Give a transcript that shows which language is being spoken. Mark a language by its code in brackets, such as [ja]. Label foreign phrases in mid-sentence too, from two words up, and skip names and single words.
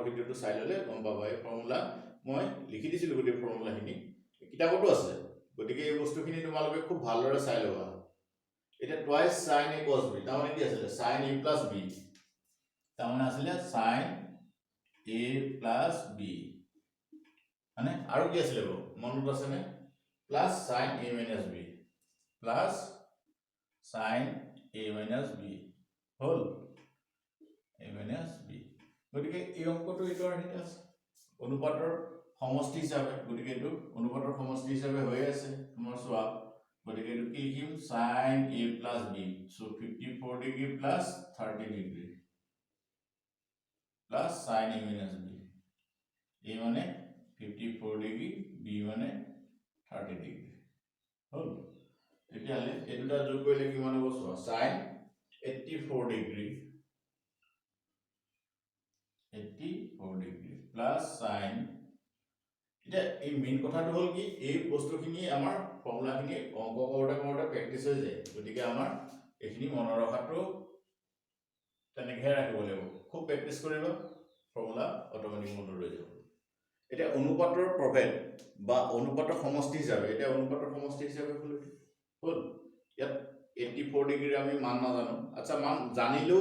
[as] ভিডিওটো চাই ললে গম পাবা এই ফৰ্মুলা মই লিখি দিছিলো গতি ফৰ্মুলাখিনি কিতাপতো আছে গতিকে এই বস্তুখিনি তোমালোকে খুব ভালদৰে চাই লবা এটা [en] twice sin a cos b [as] তাৰমানে কি আছিল [en] sin a plus b [as] তাৰমানে আছিল [en] sin a plus b [as] মানে আৰু কি আছিল মনত আছে নে [en] plus sin a minus b plus sin a minus b [as] হল [en] a minus b [as] গতিকে এই অংকটো এটাৰ হিত আছে অনুপাতৰ সমষ্টি হিচাপে গতিকে এটো অনুপাতৰ সমষ্টি হিচাপে হৈ আছে তোমাৰ চোৱা গতিকে এটো কি লিখিম [en] sin a plus b so 54 degree plus 30 degree plus sin a minus b [as] a মানে 54 degree b মানে 30 degree হল তেতিয়ালে এই দুটা যোগ কৰিলে কিমান হ'ব চোৱা [en] sin 84 degree 84 degree plus sin [as] এটা এই মেইন কথাটো হল কি এই বস্তুখিনি আমাৰ ফৰ্মুলাখিনি অংক কৰোঁতে প্ৰেক্টিস হৈ যায় গতিকে আমাৰ এইখিনি মনত ৰখাটো তেনেকৈ ৰাখিব লাগিব খুব প্ৰেক্টিস কৰিবা [en] formula automatic [as] মনত ৰৈ যাব এটা অনুপাতৰ প্ৰভেদ বা অনুপাতৰ সমষ্টি হিচাপে এটা অনুপাতৰ সমষ্টি হিচাপে হল ইয়াত 84 ডিগ্ৰী আমি মান নাজানো আচ্ছা মান জানিলেও